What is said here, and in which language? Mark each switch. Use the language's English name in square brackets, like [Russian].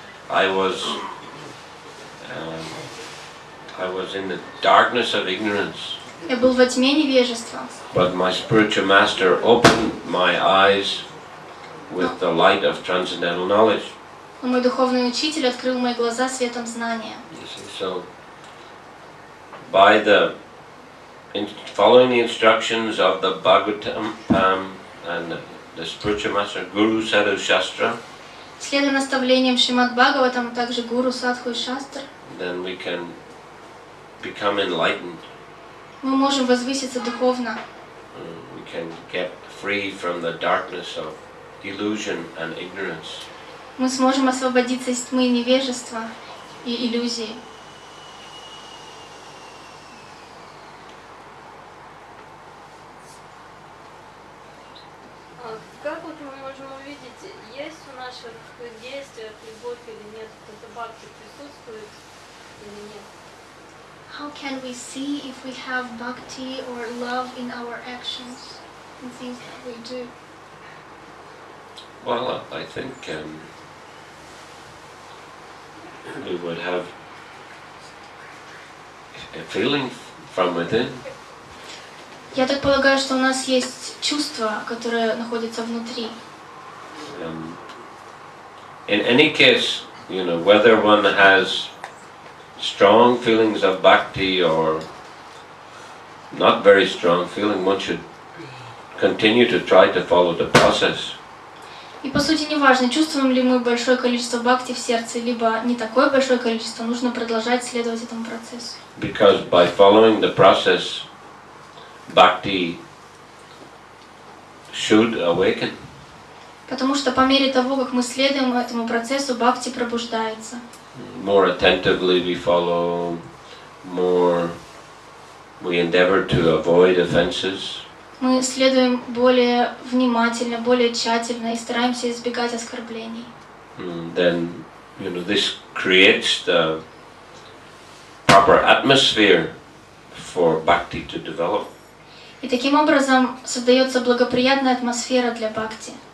[English] I was in the darkness of ignorance. [Russian] Я был во тьме невежества. [English] But my spiritual master opened my eyes with the light of transcendental knowledge. [Russian] Но мой духовный учитель открыл мои глаза светом знания. [English] So, by following the instructions of the Bhagavatam and the spiritual master Guru Sadhu Shastra, [Russian] следуя наставлениям Шримад Бхагаватам, а также Гуру, Садху и Шастр, [English] then we can become enlightened. [Russian] мы можем возвыситься духовно. [English] We can get free from the darkness of illusion and ignorance. [Russian] Мы сможем освободиться из тьмы невежества и иллюзий. Как вот мы можем увидеть, есть в наших действиях любовь или нет, это бхакти присутствует или нет? [English] How can we see if we have bhakti or love in our actions and things that we do? Well, I think we would have a feeling from within. [Russian] Я так полагаю, что у нас есть чувство, которое находится внутри. [English] In any case, whether one has strong feelings of bhakti or not very strong feeling, one should continue to try to follow the process. [Russian] И по сути не важно, чувствуем ли мы большое количество бхакти в сердце, либо не такое большое количество, нужно продолжать следовать этому процессу. [English] Because by following the process, bhakti should awaken. [Russian] Потому что по мере того, как мы следуем этому процессу, бхакти пробуждается. [English] More attentively we follow, more we endeavor to avoid offenses. [Russian] Мы следуем более внимательно, более тщательно и стараемся избегать оскорблений. [English] Then, this creates the proper atmosphere for bhakti to develop. [Russian] И таким образом создается благоприятная атмосфера для бхакти.